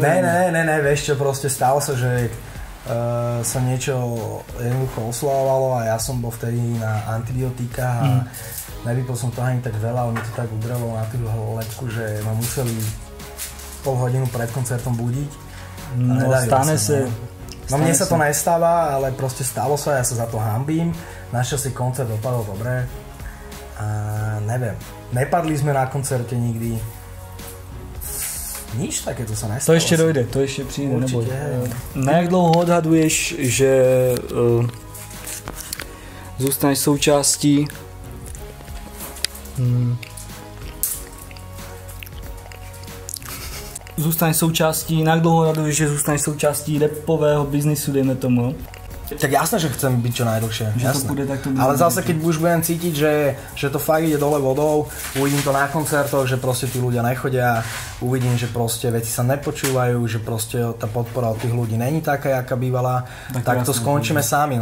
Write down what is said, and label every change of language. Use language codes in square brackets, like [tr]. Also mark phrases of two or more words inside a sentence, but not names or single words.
[sk] Ne, vieš čo, proste stalo sa, že sa niečo jednoducho oslavovalo a ja som bol vtedy na antibiotikách a nevypil som to ani tak veľa, ale mi to tak udrelo na tú letku, že ma museli pol hodinu pred koncertom budiť. No stane sa. No mne sa to nestáva, ale proste stalo sa, ja sa za to hanbím. Našťastie koncert dopadol dobre. A neviem, nepadli sme na koncerte nikdy. Nič takéto sa nestalo. To ešte dojde, [cs] to ešte přijde, neboj. Na jak dlouho odhaduješ, že zůstaneš součástí na jak dlouho odhaduješ, že zůstaneš součástí rapového biznisu, dejme tomu? [sk] Tak jasné, že chcem byť čo najdlhšie, ale zase keď už budem cítiť, že to fakt ide dole vodou, uvidím to na koncertoch, že proste tí ľudia nechodia, uvidím, že proste veci sa nepočúvajú, že proste tá podpora od tých ľudí [cs] není taká, jaká bývala, [sk] tak to skončíme sami.